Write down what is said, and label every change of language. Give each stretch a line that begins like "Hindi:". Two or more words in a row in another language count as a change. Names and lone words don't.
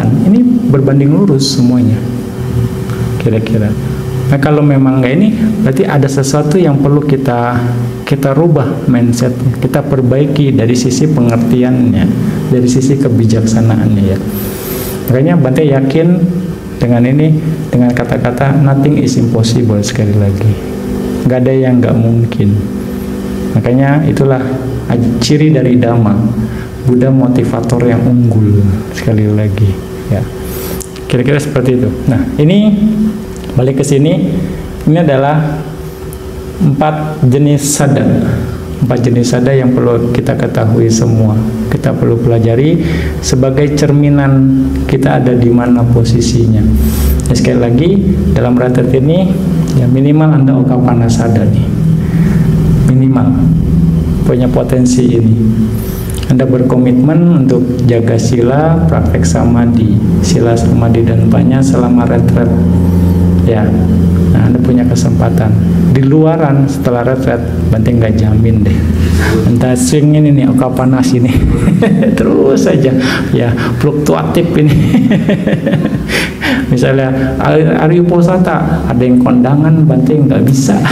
Indonesian: Ini berbanding lurus semuanya, kira-kira. Nah, kalau memang nggak ini, berarti ada sesuatu yang perlu kita rubah mindset, kita perbaiki dari sisi pengertiannya, dari sisi kebijaksanaannya, ya. Makanya Bante yakin dengan ini, dengan kata-kata
English: nothing is impossible,
Indonesian: sekali lagi, nggak ada yang nggak mungkin. Makanya itulah ciri dari Dhamma, Buddha motivator yang unggul, sekali lagi, ya. Kira-kira seperti itu. Nah, ini balik ke sini, ini adalah 4 jenis sada. 4 jenis sada yang perlu kita ketahui semua, kita perlu pelajari sebagai cerminan kita ada di mana posisinya. Ya, sekali lagi, dalam retret ini ya minimal Anda Okapana sada nih, minimal punya potensi ini. Anda berkomitmen untuk jaga sila, praktek samadhi, sila, samadhi, dan banyak selama retret, ya. Nah, Anda punya kesempatan. Di luaran setelah retret, Bante nggak jamin deh. Entah swing ini nih, Okapanas ini, terus saja, ya, fluktuatif ini. Misalnya Arya Uposatha, ada yang kondangan, Bante nggak bisa.